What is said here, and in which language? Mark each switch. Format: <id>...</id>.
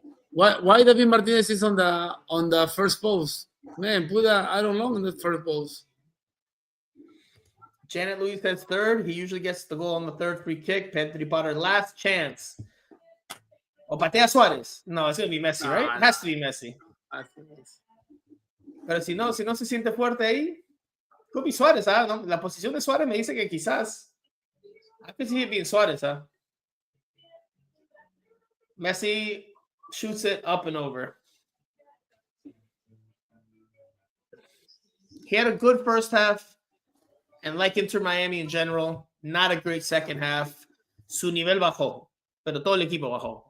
<en>Why David Martinez is on the first post? Man, put Aaron Long in the first post. Janet Luis says 3rd. He usually gets the goal on the 3rd free kick. Pedri Potter, last chance.</en> <es>O patea Suarez.</es> <en>No, it's going to be Messi, right? It has to be Messi.</en> <es>Pero si no se siente fuerte ahí,</es> <en>could be Suarez.</en> <es>No, la posición de Suarez me dice que quizás.</es> <en>I can see it being Suarez, Messi shoots it up and over. He had a good first half, and like Inter Miami in general, not a great second half.</en> <es>Su nivel bajó, pero todo el equipo bajó.</es>